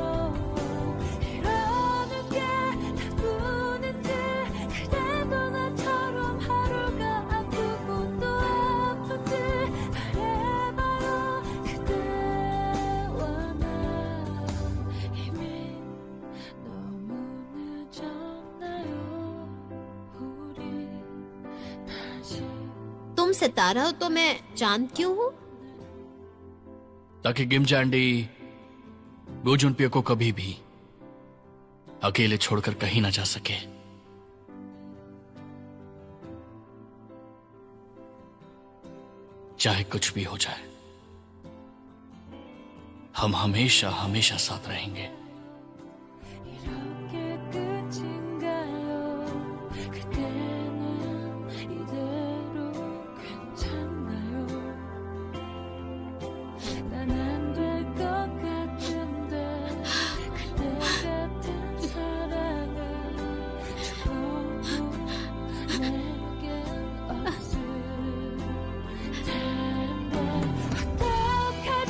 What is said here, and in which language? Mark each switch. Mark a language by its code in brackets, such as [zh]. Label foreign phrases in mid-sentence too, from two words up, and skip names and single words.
[ko] 이러는 게 나뿐인지 그대도 나처럼 하루가 아프고 또 아픈지 말해봐요. 그대와 나 이미 너무 늦었나요? 우리 다시 [hi] तुम सितारा हो तो मैं चांद क्यों हूँ? ताकि गिम जैंडी गो जुनपियो को कभी भी अकेले छोड़कर कहीं ना जा सके। चाहे कुछ भी हो जाए, हम हमेशा हमेशा साथ रहेंगे। [ko] 이렇게 끝인가요? 그때는 이대로 괜찮나요? 난 안 될 것 같은데 그대 같은 사랑은 죽어도 내겐 없을 텐데 어떡하죠?